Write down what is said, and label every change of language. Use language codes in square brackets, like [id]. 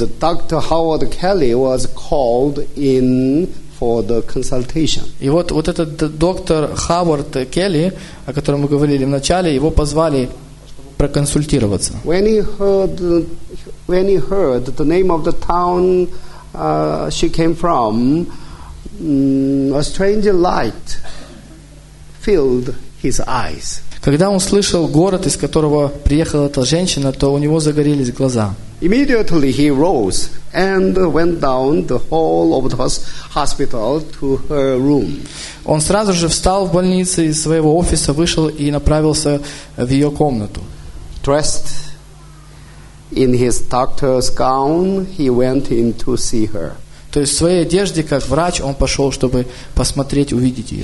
[en] And Dr. Howard Kelly was called in for the consultation. [ru] И вот этот доктор Howard Kelly, о котором мы говорили в начале, его позвали проконсультироваться. [en] When he heard the name of the town she came from, a strange light filled his eyes. [ru] Когда он слышал город, из которого приехала эта женщина, то у него загорелись глаза. [en] Immediately he rose and went down the hall of the hospital to her room. [ru] Он сразу же встал в больнице из своего офиса, вышел и направился в ее комнату. [en] Dressed in his doctor's gown, he went in to see her. [ru] То есть в своей одежде, как врач, он пошел, чтобы посмотреть, увидеть ее.